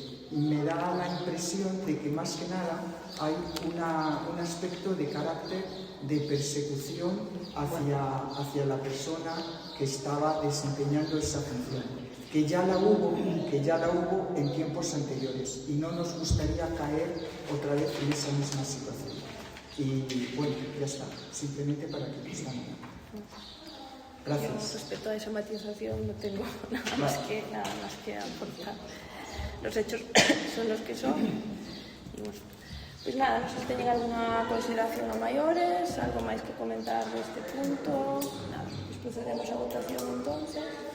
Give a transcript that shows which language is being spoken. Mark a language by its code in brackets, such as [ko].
[es] me da la impresión de que más que nada hay un aspecto de carácter de persecución hacia la persona que estaba desempeñando esa función, que ya la hubo en tiempos anteriores, y no nos gustaría caer otra vez en esa misma situación. Y bueno, ya está, simplemente para que nos den. Gracias. Respecto a esa matización no tengo nada más que aportar. Los hechos son los que son. Y bueno, pues nada, no sé si [gl] teñen alguna consideración a maiores, algo máis que comentar deste punto. [es] Nada, pues procedemos a votación entonces.